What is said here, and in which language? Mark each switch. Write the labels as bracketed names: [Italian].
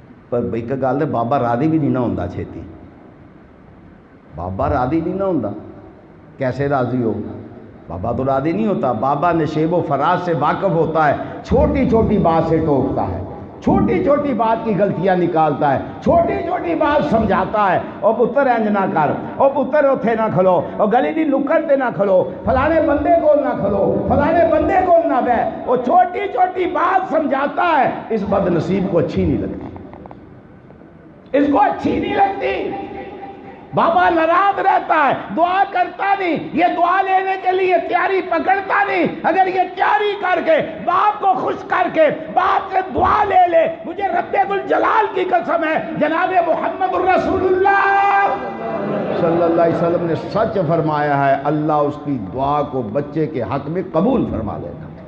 [Punjabi] پر بھئی کا گل ہے بابا راضی بھی نہیں نہ ہوندا چھیتی. بابا راضی نہیں نہ ہوندا. [Urdu] کیسے راضی ہو؟ بابا تو راضی نہیں ہوتا. بابا نشیب و فراز سے واقف ہوتا ہے، چھوٹی چھوٹی بات سے ٹوکتا ہے، چھوٹی چھوٹی بات کی غلطیاں نکالتا ہے، چھوٹی چھوٹی بات سمجھاتا ہے. [Punjabi] او پتر انج نہ کر، او پتر اوتھے نہ کھلو، او گلی دی نکڑ تے نہ کھلو، فلانے بندے کول نہ کھلو، فلانے بندے کول نہ بہ. [Urdu] وہ چھوٹی چھوٹی بات سمجھاتا ہے. اس بد نصیب کو اچھی نہیں لگتی، اس کو اچھی نہیں لگتی. بابا ناراض رہتا ہے، دعا کرتا نہیں. یہ دعا لینے کے لیے تیاری پکڑتا نہیں. اگر یہ تیاری کر کے باپ کو خوش کر کے باپ سے دعا لے لے، مجھے رب الجلال کی قسم ہے جناب محمد الرسول اللہ صلی اللہ علیہ وسلم نے سچ فرمایا ہے اللہ اس کی دعا کو بچے کے حق میں قبول فرما لیتا.